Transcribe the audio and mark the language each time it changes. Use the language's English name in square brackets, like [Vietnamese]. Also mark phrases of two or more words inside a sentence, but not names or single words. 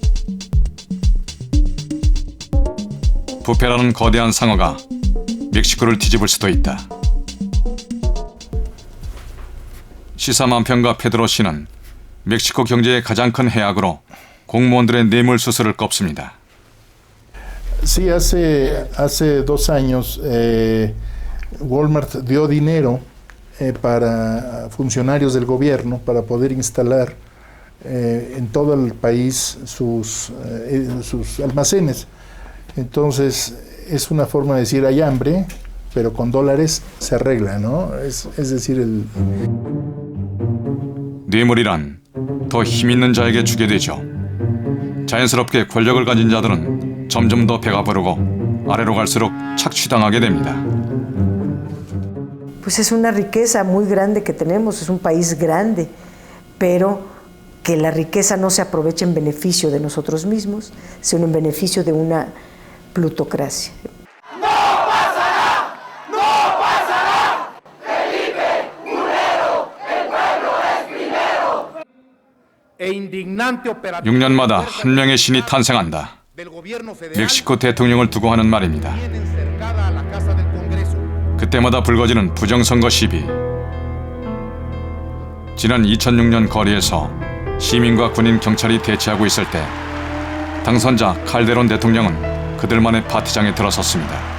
[Korean] 부패라는 거대한 상어가 멕시코를 뒤집을 수도 있다. 시사만평가 페드로 씨는 멕시코 경제의 가장 큰 해악으로 공무원들의 뇌물 수수를 꼽습니다. [Spanish] Sí, hace 2 años Walmart dio dinero para funcionarios del gobierno para poder instalar en todo el país sus almacenes. Entonces es una forma de decir hay hambre, pero con dólares se arregla, ¿no? Es decir, [Korean] 뇌물이란 더 힘있는 자에게 주게 되죠. 자연스럽게 권력을 가진 자들은 점점 더 배가 부르고 아래로 갈수록 착취당하게 됩니다. [Spanish] Pues es una riqueza muy grande que tenemos, es un país grande, pero que la riqueza no se aproveche en beneficio de nosotros mismos, sino en beneficio de una plutocracia. e indignante operación [Korean] 6년마다 한 명의 신이 탄생한다. 멕시코 대통령을 두고 하는 말입니다. 그때마다 불거지는 부정선거 시비. 지난 2006년 거리에서 시민과 군인, 경찰이 대치하고 있을 때 당선자 칼데론 대통령은 그들만의 파티장에 들어섰습니다.